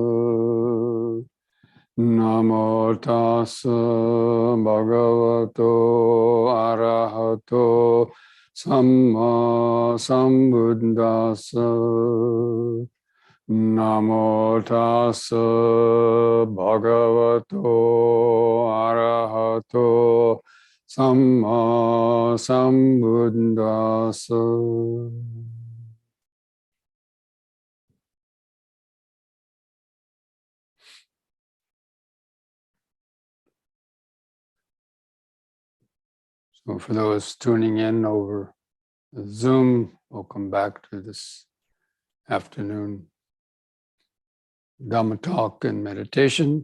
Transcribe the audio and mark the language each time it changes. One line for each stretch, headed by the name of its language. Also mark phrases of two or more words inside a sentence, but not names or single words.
Pali: Namo tassa bhagavato arahato samma sambuddhassa. Namo tassa bhagavato arahato samma sambuddhassa.
English: So for those tuning in over Zoom, welcome back to this afternoon Dhamma talk and meditation.